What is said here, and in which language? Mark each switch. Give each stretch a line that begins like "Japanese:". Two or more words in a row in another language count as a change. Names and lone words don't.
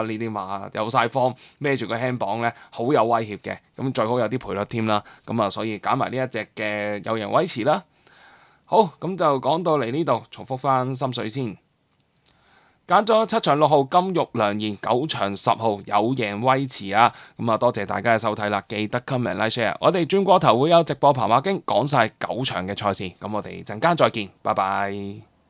Cantonese: 呢啲馬有晒方孭住個輕磅咧，好有威脅嘅，咁最好有啲賠率添啦，咁啊所以揀埋呢一隻嘅有人威持啦。好，咁就講到嚟呢度，重複翻心水先。揀咗7場6號金玉良言，9場10號有贏威馳啊！咁啊，多謝大家嘅收睇啦，記得
English: comment like share。
Cantonese: 我哋轉過頭會有直播談馬經講晒9場嘅賽事，咁我哋陣間再見，拜拜。